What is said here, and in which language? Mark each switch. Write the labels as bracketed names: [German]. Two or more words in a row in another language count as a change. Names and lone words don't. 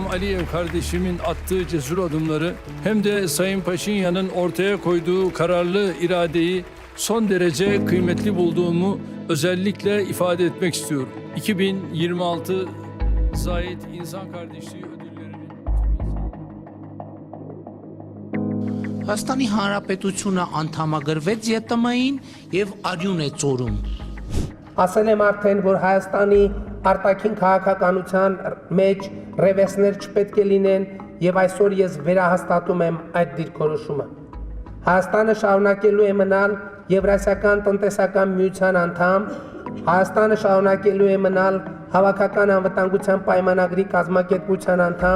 [Turkish] Aliyev kardeşimin attığı cesur adımları hem de Sayın Paşinyan'ın ortaya koyduğu kararlı iradeyi son derece kıymetli bulduğumu özellikle ifade etmek istiyorum. 2026 Zahid İnsan Kardeşliği ödüllerinin [Armenian] Հայաստանի Հանրապետությունը անդամագրվեց ԵՏՄ-ին եւ արյուն է ծորում։ Ասել եմ արդեն, որ Հայաստանի արտաքին քաղաքականության մեջ ռևեսներ չպետք է լինեն եւ այսօր ես վերահաստատում եմ այդ դիրքորոշումը։ Հայաստանը շարունակելու է մնալ Եվրասիական տնտեսական միության անդամ, Հայաստանը շարունակելու է մնալ Հավաքական անվտանգության պայմանագրի կազմակերպության անդամ։